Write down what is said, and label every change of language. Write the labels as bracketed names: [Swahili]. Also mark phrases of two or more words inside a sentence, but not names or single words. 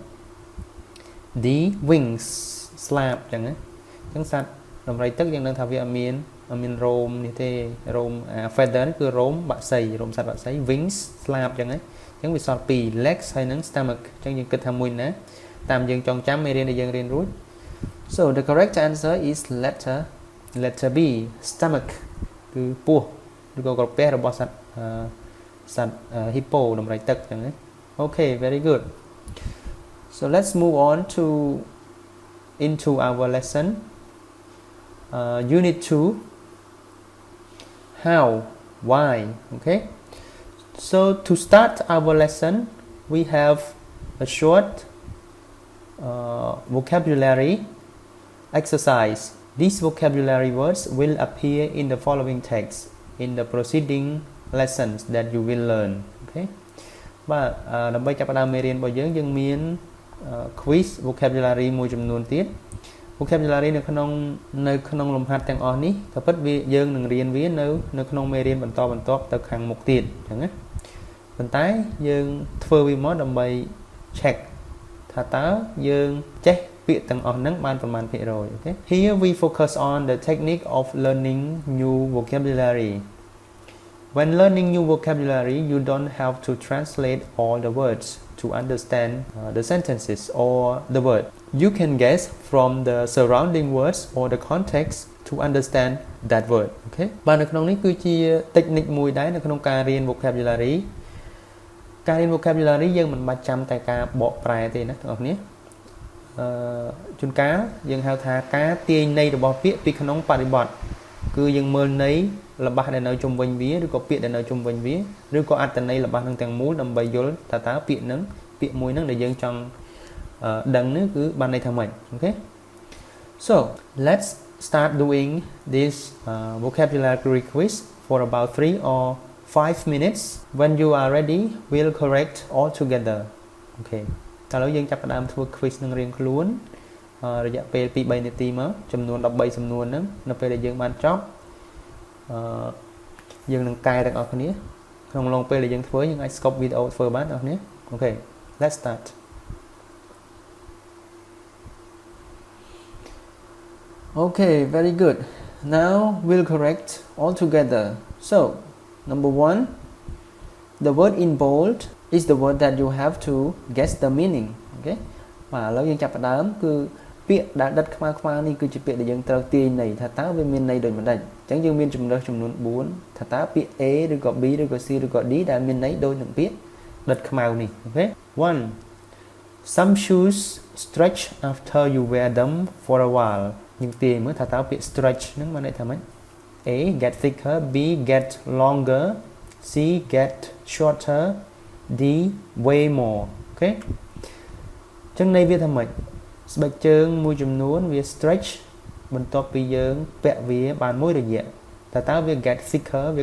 [Khmer] D wings ស្លាបអញ្ចឹងណាអញ្ចឹងសត្វដំរីទឹកយើងដឹងថាវាអត់មានរោមនេះទេ រោម feather នេះគឺរោមបក្សីរោមសត្វបក្សី wings ស្លាបអញ្ចឹងណាអញ្ចឹងវាសល់2 legs ហើយនិង stomach អញ្ចឹងយើងគិតថាមួយណាតាមយើងចងចាំមេរៀនដែលយើងរៀនរួច [English] So the correct answer is letter B stomach [Khmer] គឺពោះឬក៏ក្រពះរបស់សត្វ hippo ដំរីទឹកអញ្ចឹងណា [English] Okay very good So let's move on into our lesson Unit 2 How why okay So to start our lesson we have a short vocabulary exercise These vocabulary words will appear in the following text in the preceding lessons that you will learn. Okay. [Khmer] បាទដើម្បីចាប់ផ្ដើមមេរៀនរបស់យើងមាន [English] quiz vocabulary [Khmer] មួយចំនួនទៀត vocabulary នៅក្នុងលំហាត់ទាំងអស់នេះក៏ពិតវាយើងនឹងរៀនវានៅក្នុងមេរៀនបន្តទៅខាងមុខទៀតអញ្ចឹងណាប៉ុន្តែយើងធ្វើវាមកដើម្បី check ថាតើយើងចេះពាក្យទាំងអស់ហ្នឹងបានប្រមាណភាគរយ [English] okay here we focus on the technique of learning new vocabulary. When learning new vocabulary, you don't have to translate all the words to understand the sentences or the word. You can guess from the surrounding words or the context to understand that word. [Khmer] Okay. បាទនៅក្នុងនេះគឺជា technique មួយដែរនៅក្នុងការរៀន vocabulary ការរៀន vocabulary យើងមិនបាច់ចាំតែការបក ប្រែទេណាបងប្អូននេះជួនកាលយើងហៅថាការទាញន័យរបស់ពាក្យពីក្នុងបរិបទគឺយើងមើលន័យរបស់ដែលនៅជុំវិញវាឬក៏ពាក្យដែលនៅជុំវិញវាឬក៏អត្ថន័យរបស់នឹងទាំងមូលដើម្បីយល់ថាតើពាក្យមួយហ្នឹងដែលយើងចង់ដឹងនេះគឺបានន័យថាម៉េចអូខេ [English] So let's start doing this vocabulary quiz for about 3 or 5 minutes. When you are ready, we'll correct all together. [Khmer] Okay. ឥឡូវយើងចាប់ផ្ដើមធ្វើ quiz នឹងរៀងខ្លួនរយៈពេល 2-3 នាទីមកចំនួន 13 សំណួរហ្នឹងនៅពេលដែលយើងបានចប់យើងនឹងកែទាំងអស់គ្នាក្នុងឡងពេលដែលយើងធ្វើយើងអាច [English] stop video [Khmer] ធ្វើបានបងប្អូននេះ [English] Okay, let's start. Okay, very good. Now we'll correct all together. So, number 1, the word in bold is the word that you have to guess the meaning. [Khmer] Okay. បាទឥឡូវយើងចាប់ផ្ដើមគឺពាក្យដែលដិតខ្មៅៗនេះគឺជាពាក្យដែលយើងត្រូវទាញន័យថាតើវាមានន័យដូចមិនដេចអញ្ចឹងយើងមានជំរើសចំនួន 4 ថាតើពាក្យ A ឬក៏ B ឬក៏ C ឬក៏ D ដែលមានន័យដូចនឹងពាក្យដិតខ្មៅនេះអូខេ [English] 1 Some shoes stretch after you wear them for a while [Khmer] យើងទាញមើលថាតើពាក្យ stretch ហ្នឹងមានន័យថាម៉េច [English] A get thicker B get longer C get shorter D way more [Khmer] អូខេអញ្ចឹងន័យវាថាម៉េចស្បែកជើងមួយចំនួនវា stretch បន្ទាប់ពីយើងពាក់វាបានមួយរយៈតើវា [English] get thicker [Khmer] វា